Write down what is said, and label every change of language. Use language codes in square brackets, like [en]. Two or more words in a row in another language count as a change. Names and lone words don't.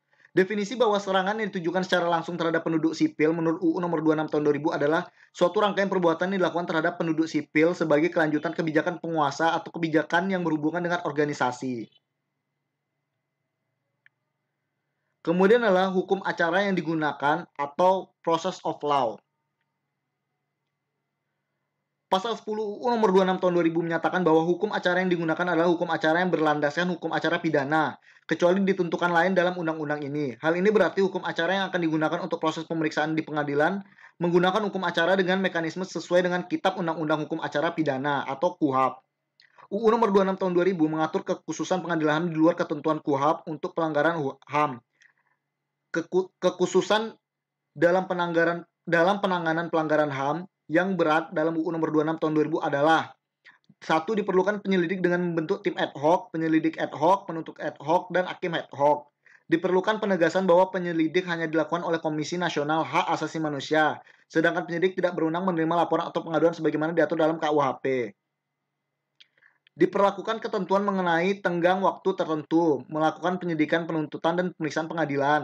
[id] Definisi bahwa serangan yang ditujukan secara langsung terhadap penduduk sipil menurut UU Nomor 26 Tahun 2000 adalah suatu rangkaian perbuatan yang dilakukan terhadap penduduk sipil sebagai kelanjutan kebijakan penguasa atau kebijakan yang berhubungan dengan organisasi. Kemudian adalah hukum acara yang digunakan atau [en] process of law. [id] Pasal 10 UU Nomor 26 Tahun 2000 menyatakan bahwa hukum acara yang digunakan adalah hukum acara yang berlandaskan hukum acara pidana, kecuali ditentukan lain dalam undang-undang ini. Hal ini berarti hukum acara yang akan digunakan untuk proses pemeriksaan di pengadilan menggunakan hukum acara dengan mekanisme sesuai dengan Kitab Undang-Undang Hukum Acara Pidana atau KUHP. UU Nomor 26 Tahun 2000 mengatur kekhususan pengadilan HAM di luar ketentuan KUHP untuk pelanggaran HAM. Kekhususan dalam penanganan pelanggaran HAM yang berat dalam UU Nomor 26 Tahun 2000 adalah: 1. Diperlukan penyelidik dengan membentuk tim ad hoc, penyelidik ad hoc, penuntut ad hoc, dan hakim ad hoc. Diperlukan penegasan bahwa penyelidik hanya dilakukan oleh Komisi Nasional Hak Asasi Manusia, sedangkan penyidik tidak berwenang menerima laporan atau pengaduan sebagaimana diatur dalam KUHP. Diperlakukan ketentuan mengenai tenggang waktu tertentu, melakukan penyidikan, penuntutan, dan pemeriksaan pengadilan.